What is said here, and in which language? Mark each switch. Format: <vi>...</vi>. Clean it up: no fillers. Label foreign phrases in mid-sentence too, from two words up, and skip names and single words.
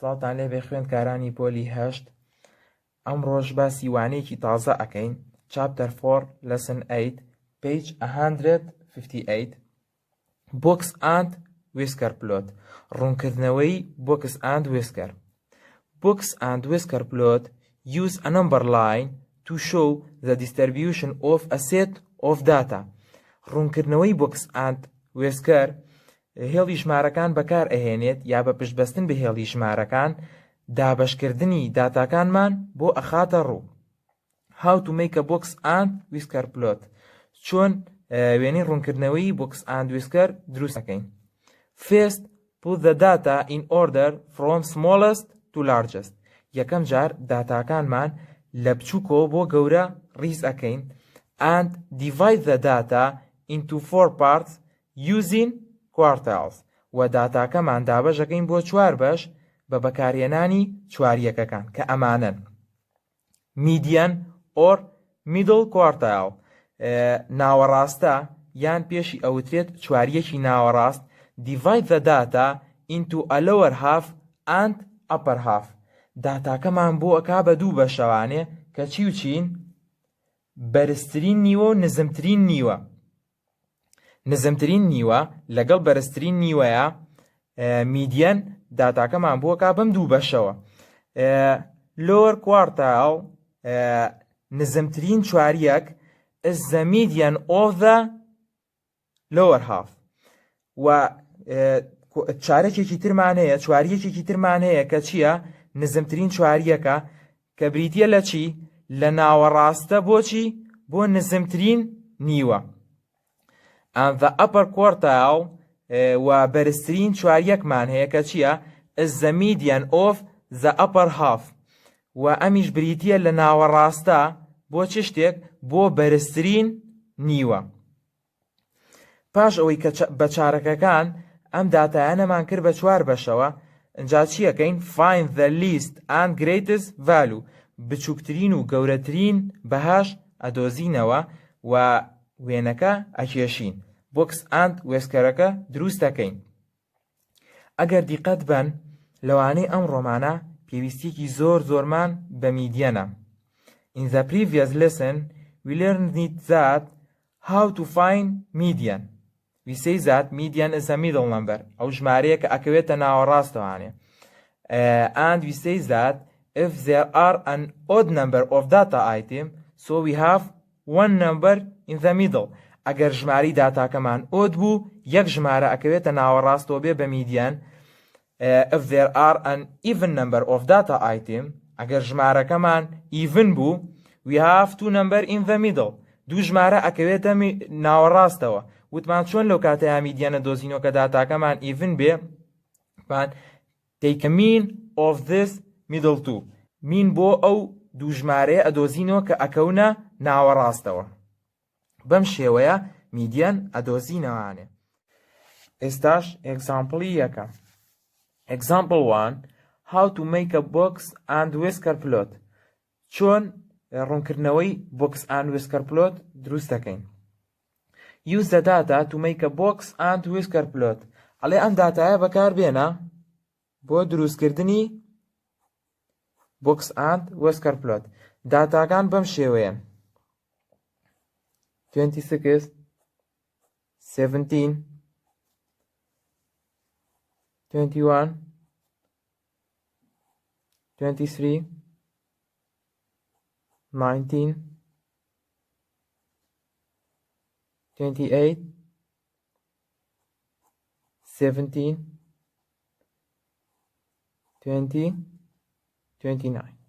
<ckb>خۆشتان لێبێ خوێندکارانی پۆلی 8 ئەمڕۆژ باسی وانەیەکی تازە ئەکەین.</ckb> <en>Chapter 4 Lesson 8 Page 158 Box and Whisker Plot ڕوونکردنەوەی Box and Whisker. Box and Whisker plot use a number line to show the distribution of a set of data.</en> <ckb>ڕوونکردنەوەی</ckb> <en>Box and Whisker</en> <ckb>هێڵی ژمارەکان بەکار ئەهێنێت یا بە پشتبەستن بە هێڵی ژمارەکان دابەشکردنی داتاکانمان بۆ ئەخاتە ڕوو.</ckb> <en>How to make a box and whisker plot.</en> <ckb>چۆن وێنەی ڕوونکردنەوەی</ckb> <en>Box and Whisker</en> <ckb>دروست دەکەین.</ckb> <en>First, put the data in order from smallest to largest.</en> <ckb>یەکەم جار داتاکانمان لە بچووکەوە بۆ گەورە ڕیز ئەکەین</ckb> <en>and divide the data into 4 parts using quartiles.</en> <ckb>و داتاکەمان دابەشەکەین بۆ 4 بەش بە بەکارهێنانی چواریەکەکان کە ئەمانن.</ckb> <en>Median or middle quartile</en> <ckb>ناوەڕاستە یان پێشی ئەوترێت چواریەکی ناوەڕاست.</ckb> <en>Divide the data into a lower half and upper half.</en> <ckb>داتاکەمان بۆ ئەکا بە دوو بەشەوانێ کە چی و چین؟ بەرزترین نیوە و نزمترین نیوە. نزمترین نیوە لەگەڵ بەرزترین نیوەیە. میدیەن داتاکەمان بۆ ئەکا بەم دوو بەشەوە.</ckb> <en>Lower quartile</en> <ckb>نزمترین چواریەک</ckb> <en>is the median of the lower half.</en> <ckb>و چارەکێکی ترمان هەیە چواریەکێکی ترمان هەیە کە چییە؟ نزمترین چواریەکە کە بریتیە لە چی؟ لە ناوەڕاستە بۆچی؟ بۆ نزمترین نیوە.</ckb> <en>And the upper quartile</en> <ckb>و بەرزترین چواریەکمان هەیە کە چییە؟</ckb> <en>is the median of the upper half.</en> <ckb>و ئەمیش بریتیە لە ناوەڕاستە بۆ چ شتێک؟ بۆ بەرزترین نیوە. پاش ئەوەی کە بە چارەکەکان ئەم داتایانەمان کرد بە 4 بەشەوە، ئەنجا چیەکەین؟</ckb> <en>Find the least and greatest value.</en> <ckb>بچووکترین و گەورەترین بەهاش ئەدۆزینەوە و وێنەکە ئەکێشین.</ckb> <en>Box and Whisker</en> <ckb>ەکە دروست دەکەین. ئەگەر دیقەت بن لەوانەی ئەم ڕۆمانە پێویستیەکی زۆرمان بە میدیەنە.</ckb> <en>In the previous lesson we learned that how to find median. We say that median is a middle number.</en> <ckb>ئەو ژمارەیە کە ئەکەوێتە ناوەڕاستەوانێ.</ckb> <en>And we say that if there are an odd number of data item, so we have one number in the middle.</en> <ckb>ئەگەر ژماری داتاکەمان ئۆد بوو یەک ژمارە ئەکەوێتە ناوەڕاستەوە بێ بە میدیان.</ckb> <en>If there are an even number of data item,</en> <ckb>ئەگەر ژمارەکەمان even بوو</ckb> <en>we have two number in the middle.</en> <ckb>دوو ژمارە ئەکەوێتە ناوەڕاستەوە. وتمان چۆن لەو کاتەیە میدیانە دۆزینەوە کە داتاکەمان even بێ؟</ckb> <en>take a mean of this middle two.</en> <ckb>مین بۆ ئەو دوو ژمارەیە ئەدۆزینەوە کە ئەکەونە ناوەڕاستەوە. بەم شێوەیە میدیان ئەدۆزینەوانێ. ئێستاش ئێگزامپڵی یەکەم.</ckb> <en>Example 1. How to make a box and whisker plot.</en> <ckb>چۆن ڕوونکردنەوەی</ckb> <en>Box and Whisker plot</en> <ckb>دروست دەکەین. Use the data to make a box and whisker plot. ئەڵێ ئەم داتایە بەکار بێنە بۆ دروستکردنی</ckb> <en>Box and Whisker plot.</en> <ckb>داتاکان بەم شێوەیەن. 26 17 21 23 19 28 17 20 29.</ckb>